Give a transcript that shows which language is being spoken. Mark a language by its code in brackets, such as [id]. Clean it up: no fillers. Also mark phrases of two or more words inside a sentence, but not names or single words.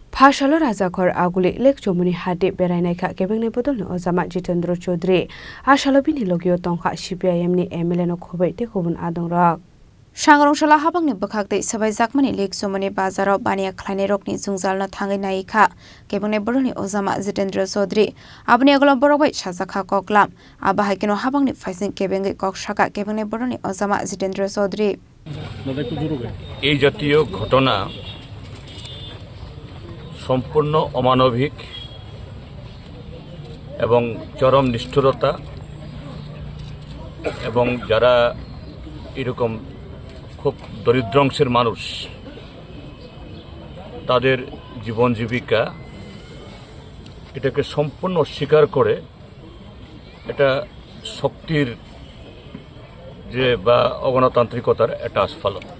[trp] Phashalo Rajakhor Aguli Lake Jomuni Hadi Berainaika Kebengne Bodolni Ozama Jitendra Chaudhary Ashalo Bini Logio Tongkha CPIM ni MLA no Khobai te Khobun Adongrok Sangrongshla habangni bokhaktei sabai jakmani Lake Jomuni bazaro bania khlainai rokni jungjalno thangai naika Kebengne Bodolni Ozama Jitendra Chaudhary abni agolo borobai sajakha koklam abahaikeno habangni faising Kebengai koksaka Kebengne Bodolni Ozama Jitendra Chaudhary [bn] এই জাতীয় ঘটনা সম্পূর্ণ অমানবিক এবং চরম নিষ্ঠুরতা এবং যারা এরকম খুব দরিদ্র অংশের মানুষ তাদের জীবন জীবিকা এটাকে সম্পূর্ণ অস্বীকার করে এটা শক্তির যে বা অগণতান্ত্রিকতার একটা আস্ফালন